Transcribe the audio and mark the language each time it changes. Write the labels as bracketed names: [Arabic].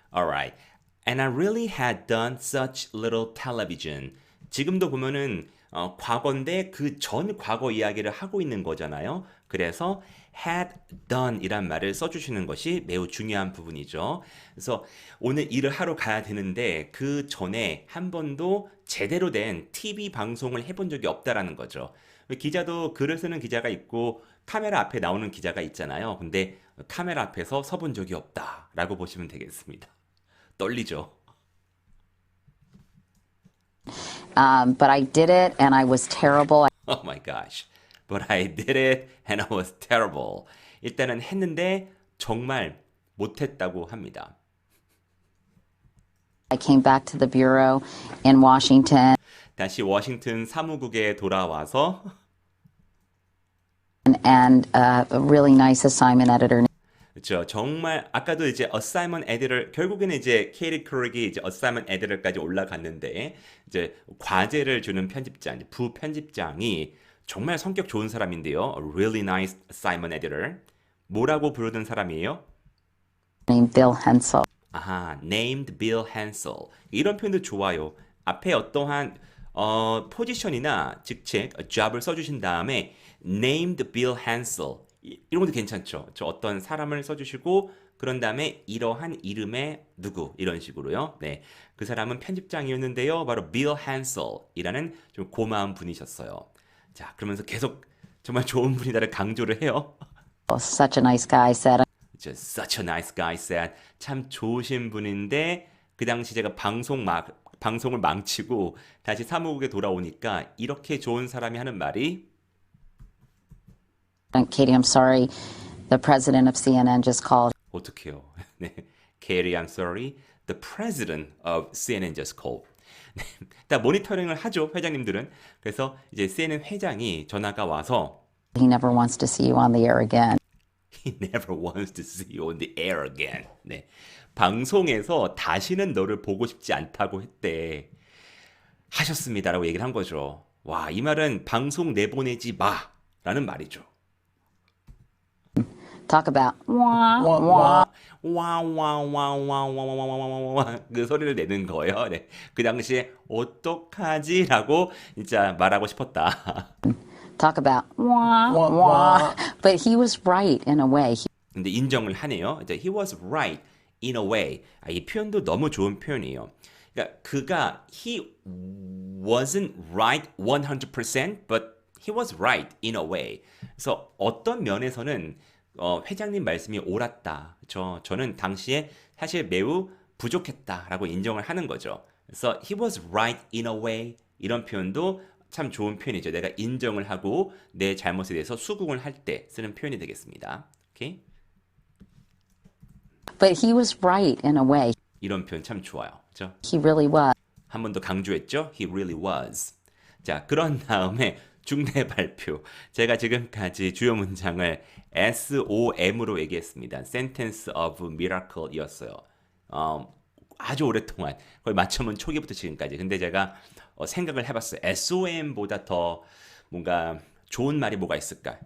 [English] All right. And I really had done such little television. [Korean] 지금도 보면은 과거인데 그 전 과거 이야기를 하고 있는 거잖아요. 그래서 had done 이란 말을 써주시는 것이 매우 중요한 부분이죠. 그래서 오늘 일을 하러 가야 되는데 그 전에 한 번도 제대로 된 TV 방송을 해본 적이 없다라는 거죠. 기자도 글을 쓰는 기자가 있고 카메라 앞에 나오는 기자가 있잖아요. 근데 카메라 앞에서 서본 적이 없다라고 보시면 되겠습니다. 떨리죠. [English] But I did it and I was terrible. Oh my gosh. But I did it and I was terrible. [Korean] 일단은 했는데 정말 못했다고 합니다. [English] I came back to the bureau in Washington [Korean] 다시 워싱턴 사무국에 돌아와서 [English] and a really nice assignment editor [Korean] 그렇죠. 정말 아까도 이제 assignment editor 결국에는 이제 케이티 크릭이 이제 assignment editor까지 올라갔는데 이제 과제를 주는 편집장, 부편집장이 정말 성격 좋은 사람인데요. [English] A really nice assignment editor. [Korean] 뭐라고 부르던 사람이에요? [English] named Bill Hensel. [Korean] 아하, [English] named Bill Hensel. [Korean] 이런 표현도 좋아요. 앞에 어떠한 포지션이나 직책, job을 써주신 다음에 [English] named Bill Hensel [Korean] 이런 것도 괜찮죠. 저 어떤 사람을 써주시고 그런 다음에 이러한 이름의 누구 이런 식으로요. 네, 그 사람은 편집장이었는데요. 바로 Bill Hensel이라는 좀 고마운 분이셨어요. 자, 그러면서 계속 정말 좋은 분이다를 강조를 해요. [English] Such a nice guy said. Just such a nice guy said. [Korean] 참 좋으신 분인데 그 당시 제가 방송을 망치고 다시 사무국에 돌아오니까 이렇게 좋은 사람이 하는 말이 [English] Katie, I'm sorry. The president of CNN just called. [Korean] 어떡해요. 네. [English] Katie, I'm sorry. The president of CNN just called. [Korean] 네. 다 모니터링을 하죠, 회장님들은. 그래서 이제 CNN 회장이 전화가 와서 [English] He never wants to see you on the air again. He never wants to see you on the air again. [Korean] 네. 방송에서 다시는 너를 보고 싶지 않다고 했대. 하셨습니다라고 얘기를 한 거죠. 와, 이 말은 방송 내보내지 마라는 말이죠. [English] Talk about wah, wah. [Korean] 와와와와와와와와와와 그 소리를 내는 거예요. 네. 그 당시에 어떡하지라고 진짜 말하고 싶었다. [English] Talk about wah, wah. But he was right in a way. [Korean] 근데 인정을 하네요. 이제 [English] he was right in a way. [Korean] 이 표현도 너무 좋은 표현이에요. 그러니까 그가 [English] he wasn't right 100% but he was right in a way. [Korean] 그래서 어떤 면에서는 회장님 말씀이 옳았다. 저는 당시에 사실 매우 부족했다라고 인정을 하는 거죠. 그래서 [English] he was right in a way [Korean] 이런 표현도 참 좋은 표현이죠. 내가 인정을 하고 내 잘못에 대해서 수긍을 할 때 쓰는 표현이 되겠습니다. 오케이? [English] But he was right in a way. [Korean] 이런 표현 참 좋아요. 그렇죠? [English] He really was. [Korean] 한 번 더 강조했죠? [English] He really was. [Korean] 자, 그런 다음에 중대 발표. 제가 지금까지 주요 문장을 SOM으로 얘기했습니다. [English] Sentence of Miracle이었어요. [Korean] 아주 오랫동안 거의 맞춤은 초기부터 지금까지. 근데 제가 생각을 해봤어요. SOM보다 더 뭔가 좋은 말이 뭐가 있을까?